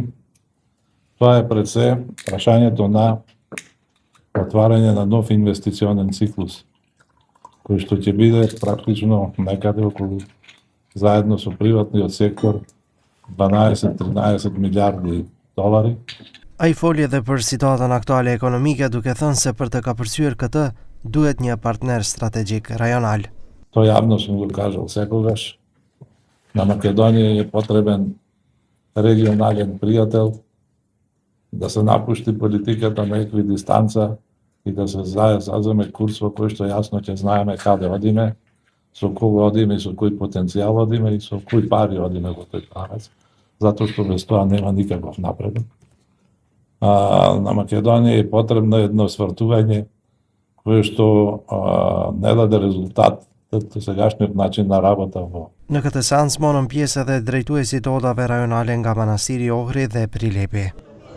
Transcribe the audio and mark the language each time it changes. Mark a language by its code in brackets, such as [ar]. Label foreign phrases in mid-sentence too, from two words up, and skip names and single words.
[mk] Тоа е пред се прашањето на отварање на нов инвестиционен циклус, кој што ќе биде практично некаде околу, заедно со приватниот сектор, 12-13 милиарди долари. [sq] Ai foli edhe për situatën aktuale ekonomike, duke thënë se për të kapërcyer këtë duhet një partner strategjik rajonal. [mk] Тоа јавно сум го кажал секогаш. На Македонија е потребен регионален пријател, да се напушти политиката на еквидистанца и да се заземе курс во кој што јасно ќе знаеме каде одиме, со кого одиме и со кој потенцијал одиме и со кои пари одиме во тој правец, затоа што без тоа нема никаков напредок. На Македонија е потребно едно свртување кое што не даде резултат të сегашниот начин на работа во. [sq] Në këtë seancë morën pjesë edhe drejtuesit të odave rajonale nga Manastiri i Ohri dhe Prilipi.